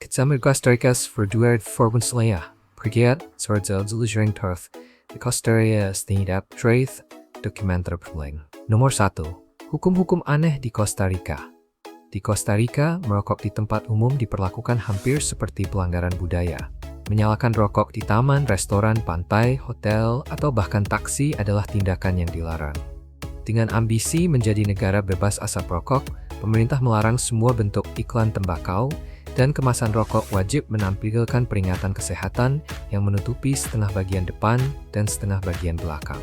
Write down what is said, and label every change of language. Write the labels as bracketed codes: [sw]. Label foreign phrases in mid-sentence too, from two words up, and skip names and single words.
[id] Kitsamir Costa Rica's verduard forbundsleia, Brigade, Sordzeld Turf, di Costa Rica Stinidap Traith, Dokumenter Perling. Nomor 1. Hukum-hukum aneh di Costa Rica. Di Costa Rica, merokok di tempat umum diperlakukan hampir seperti pelanggaran budaya. Menyalakan rokok di taman, restoran, pantai, hotel, atau bahkan taksi adalah tindakan yang dilarang. Dengan ambisi menjadi negara bebas asap rokok, pemerintah melarang semua bentuk iklan tembakau, dan kemasan rokok wajib menampilkan peringatan kesehatan yang menutupi setengah bagian depan dan setengah bagian belakang.